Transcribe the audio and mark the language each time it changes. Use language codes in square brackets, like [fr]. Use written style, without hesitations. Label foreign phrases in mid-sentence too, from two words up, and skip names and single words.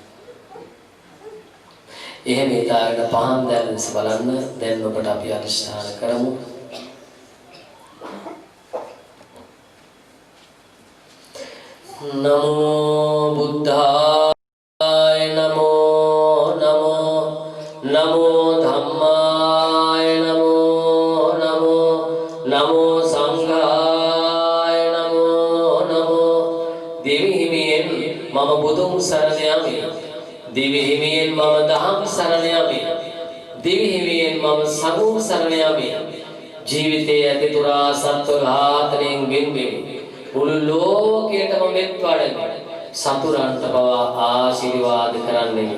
[si] එහෙම හිතාගෙන පහන් දැල් ලෙස බලන්න. දැන් ඔබට අපි අධිෂ්ඨාන කරමු. [pi] නමෝ බුද්ධාය නමෝ නමෝ නමෝ ධම්මාය නමෝ නමෝ නමෝ සංඝාය නමෝ නමෝ [si] දෙවි හිමියෙන් මම බුදුන් සරණ යමි. දෙවි හිමියෙන් මම දහම් සරණ යමි. දෙවි හිමියෙන් මම සගු සරණ යමි. ජීවිතයේ ඇතිතුරා සත්ව ඝාතනයෙන් වෙන්වෙමි. මුළු ලෝකයටම මෙත් වඩමි. සතුරන්ට පවා ආශිර්වාද කරන්නෙමි.